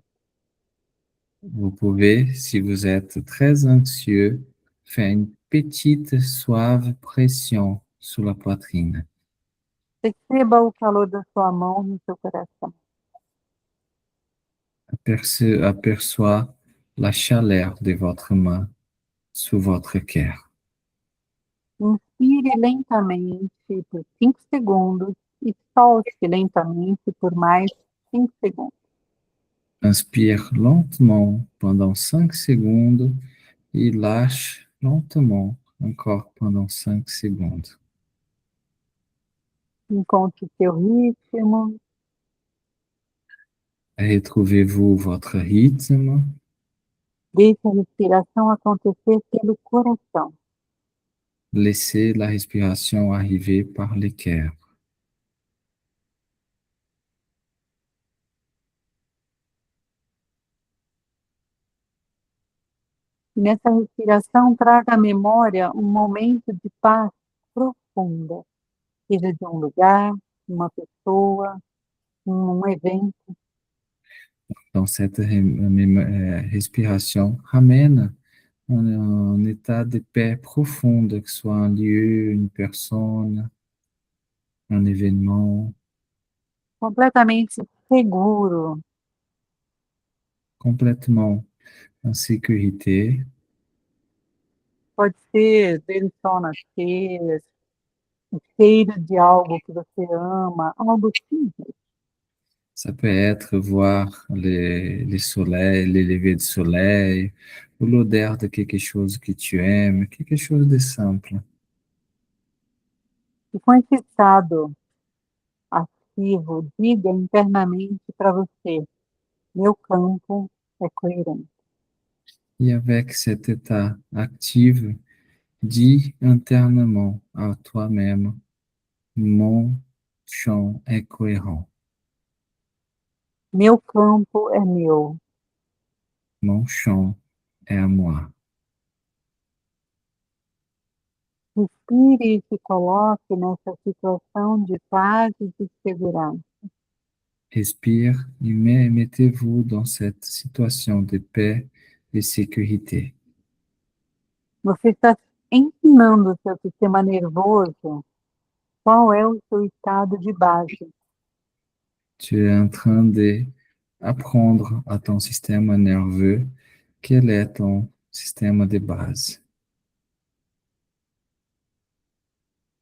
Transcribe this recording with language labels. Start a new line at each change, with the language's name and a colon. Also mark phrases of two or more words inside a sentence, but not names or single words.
French: Vous pouvez, si vous êtes très anxieux, faire une petite suave pression sur la poitrine.
Portuguese: Perceba o calor da sua mão no seu coração.
French: Aperçoit la chaleur de votre main sous votre cœur.
Portuguese: Inspire lentamente por 5 segundos e solte lentamente por mais 5 segundos.
French: Inspire lentement pendant 5 secondes et lâche lentement encore pendant 5 secondes.
Portuguese: Encontre o seu ritmo,
French: Retrouvez-vous votre rythme.
Portuguese: deixe a respiração acontecer pelo coração.
French: Laissez la respiration arriver par les cœurs.
Portuguese: E nessa respiração, traga à memória um momento de paz profunda, seja de um lugar, uma pessoa, um evento.
French: Dans cette respiration, ramène un état de paix profonde, que ce soit un lieu, une personne, un événement,
Portuguese: Completamente seguro,
French: complètement en sécurité.
Portuguese: pode ser ver o sol nascer, o cheiro de algo que você ama, algo simples.
French: Ça peut être voir les soleils, les levées de soleil, ou l'odeur de quelque chose que tu aimes, quelque chose de simple.
Portuguese: E com esse estado ativo, diga internamente para você: meu campo é coerente.
French: Et avec cet état actif, dis internement à toi-même, mon champ est cohérent,
Portuguese: Meu campo é meu.
French: mon champ est à moi.
Portuguese: Respire e se coloque nessa situação de paz e de segurança.
French: Respire et mettez-vous dans cette situation de paix et sécurité.
Portuguese: Você está ensinando o seu sistema nervoso qual é o seu estado de base.
French: Tu es en train d'apprendre à ton système nerveux quel est ton système de base.